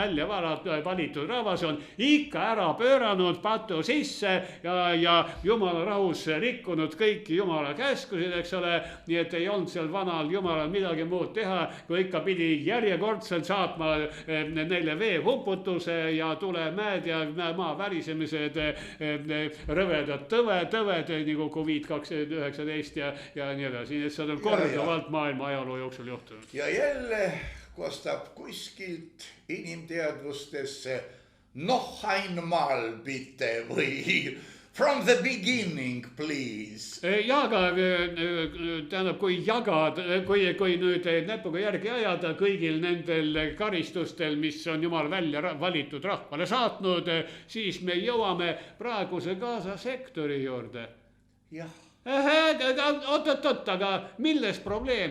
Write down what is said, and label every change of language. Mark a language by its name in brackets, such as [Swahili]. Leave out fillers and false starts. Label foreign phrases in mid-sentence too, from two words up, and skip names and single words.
[Estonian] välja valitud rahvas on ikka ära pööranud patu sisse ja Jumala rahus rikkunud kõiki Jumala käskusid, eks ole, nii et ei olnud seal vanal Jumalal midagi muud teha, kui ikka pidi järjekordselt saatma neile veehuputuse ja tulemäed ja maa värisemised, rõvedad tõved, nagu COVID-19 ja nii edasi. Nii et seda on korduvalt maailma ajaloo jooksul juhtunud. Ja jälle kostab kuskilt inimteadvustesse [German] einmal bitte [Estonian] või [English] from the beginning, please. [Estonian] Ja aga tähendab, kui jagada, kui nüüd näpuga järgi ajada kõigil nendel karistustel, mis on Jumal välja valitud rahvale saatnud, siis me jõuame praeguse Gaza sektori juurde. jah. Oot, aga milles probleem?